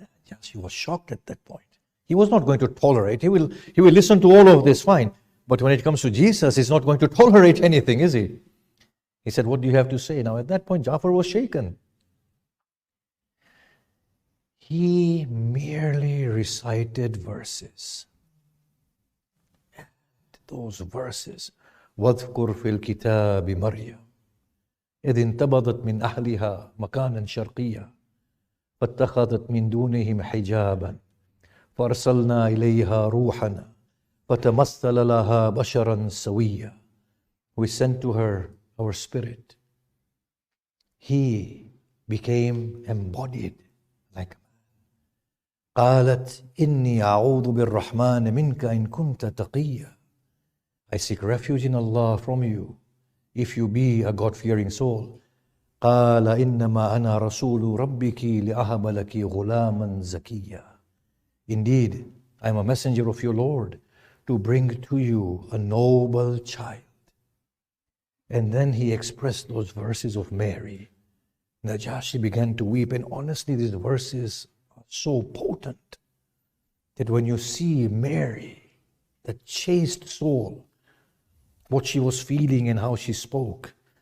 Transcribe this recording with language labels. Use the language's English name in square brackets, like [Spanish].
[English] Yes, he was shocked at that point. He was not going to tolerate. He will listen to all of this, fine. But when it comes to Jesus, he's not going to tolerate anything, is he? He said, what do you have to say? Now at that point, Ja'far was shaken. He merely recited verses. And those verses, [Arabic] وَاذْكُرْ فِي الْكِتَابِ مَرْيَمَ إِذْ انْتَبَضَتْ مِنْ أَهْلِهَا مَكَانًا شَرْقِيًّا فَاتَّخَذَتْ مِنْ دُونِهِمْ حِجَابًا فَأَرْسَلْنَا إِلَيْهَا رُوحَنَا فَتَمَثَّلَ لَهَا بَشَرًا سَوِيًّا. [English] We sent to her our spirit. He became embodied like a man. [Arabic] قالت إني أعوذ بالرحمن منك إن كنت تقيا [English] I seek refuge in Allah from you, if you be a God-fearing soul. [Arabic] قال إنما أنا رسول ربك لأهب لك غلاما زكيا. [English] Indeed, I am a messenger of your Lord to bring to you a noble child. And then he expressed those verses of Mary. Najashi began to weep, and honestly, these verses are so potent that when you see Mary, the chaste soul, what she was feeling and how she spoke.